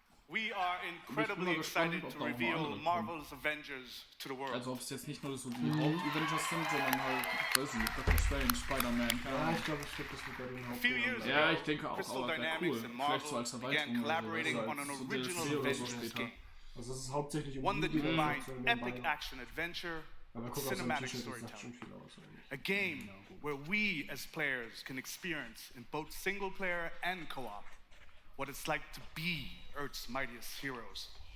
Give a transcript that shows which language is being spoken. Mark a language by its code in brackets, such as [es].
[en] We are incredibly excited to reveal Marvel's Avengers to the world. [de] Also ob es jetzt nicht nur so die Haupt-Avengers sind, sondern halt, weiß nicht, Doctor Strange, Spider-Man. Ja, ich glaube, das wird bei den Haupt-Avengers. Ja, ich denke auch, aber wäre cool. Vielleicht so als Erweiterung oder so, als DLC oder so später. Also es ist hauptsächlich [en] one that combines epic action adventure with cinematic storytelling. A game where we as players can experience in both single player and co-op what it's like to be Earth's mightiest heroes.